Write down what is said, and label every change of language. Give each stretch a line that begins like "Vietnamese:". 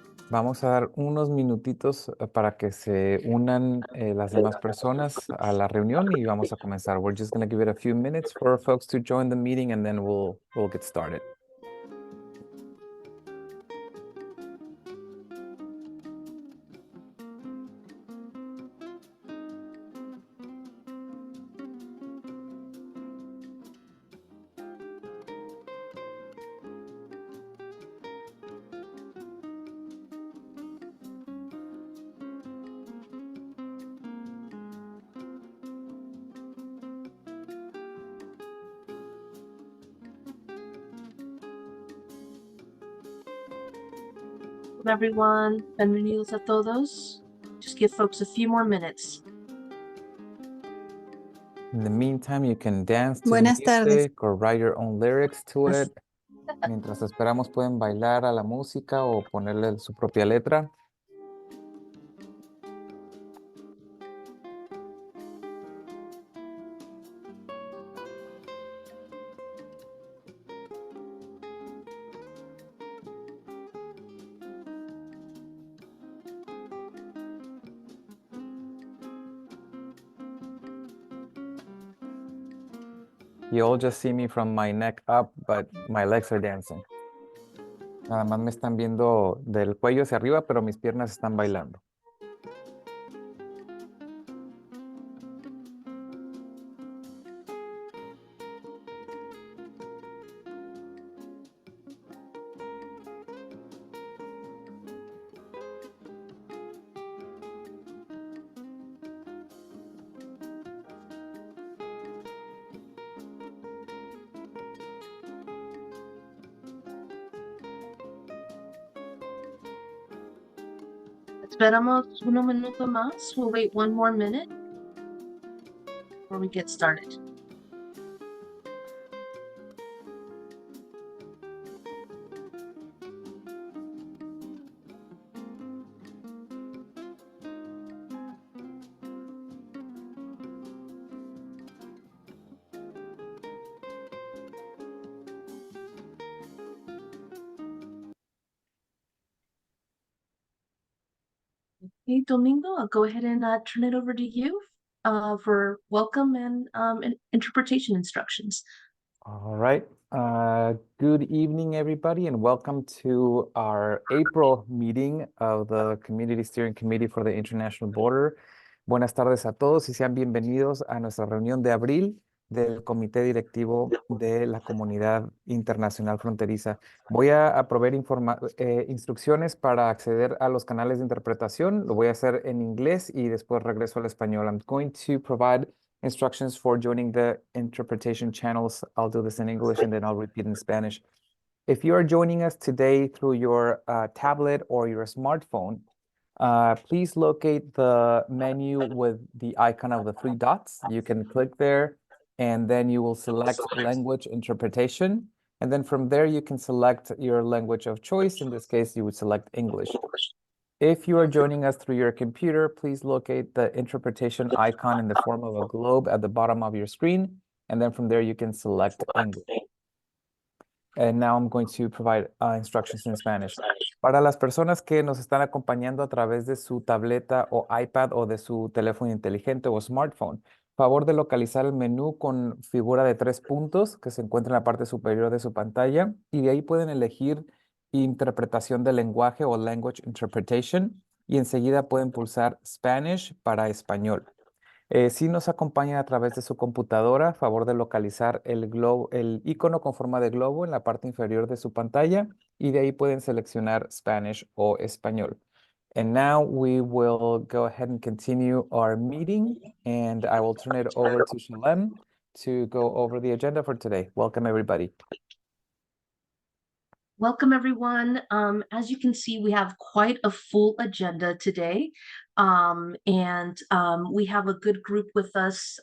Spanish: Vamos a dar unos minutitos para que se unan las demás personas a la reunión y vamos a comenzar.
English: We're just going to give it a few minutes for folks to join the meeting and then we'll get started. Welcome everyone.
Spanish: Bienvenidos a todos.
English: Just give folks a few more minutes. In the meantime, you can dance to
Spanish: Buenas
English: the
Spanish: tardes.
English: music or write your own lyrics to it.
Spanish: Mientras esperamos pueden bailar a la música o ponerle su propia letra.
English: You all just see me from my neck up, but my legs are dancing.
Spanish: Nada más me están viendo del cuello hacia arriba, pero mis piernas están bailando. Esperamos un minuto más.
English: We'll wait one more minute before we get started. Okay, Domingo, I'll go ahead and turn it over to you for welcome and interpretation instructions. All right. Good evening, everybody, and welcome to our April meeting of the Community Steering Committee for the International Border.
Spanish: Buenas tardes a todos y sean bienvenidos a nuestra reunión de abril del Comité Directivo de la Comunidad Internacional Fronteriza. Voy a proveer instrucciones para acceder a los canales de interpretación. Lo voy a hacer en inglés y después regreso al español.
English: I'm going to provide instructions for joining the interpretation channels. I'll do this in English and then I'll repeat in Spanish. If you are joining us today through your tablet or your smartphone, please locate the menu with the icon of the three dots. You can click there and then you will select language interpretation. And then from there, you can select your language of choice. In this case, you would select English. If you are joining us through your computer, please locate the interpretation icon in the form of a globe at the bottom of your screen. And then from there, you can select English. And now I'm going to provide instructions in Spanish.
Spanish: Para las personas que nos están acompañando a través de su tableta o iPad o de su teléfono inteligente o smartphone, favor de localizar el menú con figura de 3 puntos que se encuentra en la parte superior de su pantalla y de ahí pueden elegir interpretación del lenguaje o
English: language interpretation
Spanish: y enseguida pueden pulsar Spanish para español. Si nos acompañan a través de su computadora, favor de localizar el icono con forma de globo en la parte inferior de su pantalla y de ahí pueden seleccionar Spanish o español.
English: And now we will go ahead and continue our meeting and I will turn it over to Shalem to go over the agenda for today. Welcome everybody. Welcome, everyone. As you can see, we have quite a full agenda today, and we have a good group with us.